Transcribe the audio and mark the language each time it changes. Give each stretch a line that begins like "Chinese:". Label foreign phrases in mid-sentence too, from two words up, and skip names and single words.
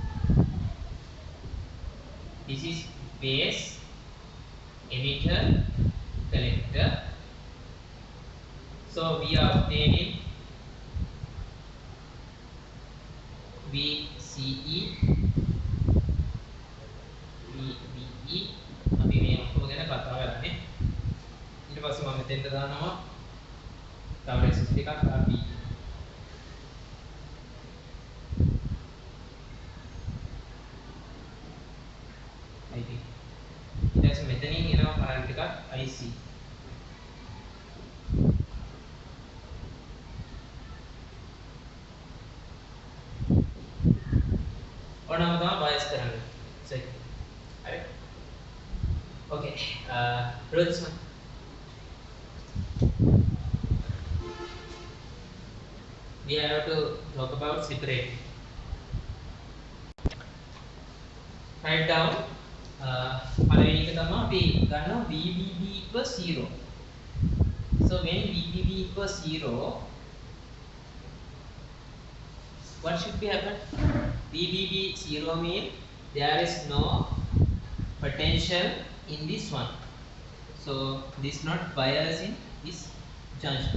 English: This is base, emitter, collector. So we are obtaining VCE, VBE.
Sinhala: අපි මේ ඔක්කොම ගැන කතා කරන්නේ. ඊට පස්සේ මම මෙතෙන්ට දානවා තව resistance එකක් RB. මෙතනින් එනවා කරන්ට් එකක් IC. ඕනම තමයි බයස් කරන්න. සරි. හරි.
English: Okay. Roll this one. We have to talk about separating. Write down
Sinhala: පළවෙනි එක තමයි අපි ගන්නවා VBB equals 0.
English: So when VBB equals 0, what should be happen? VBB 0 means there is no potential in this one. So this not bias in this junction.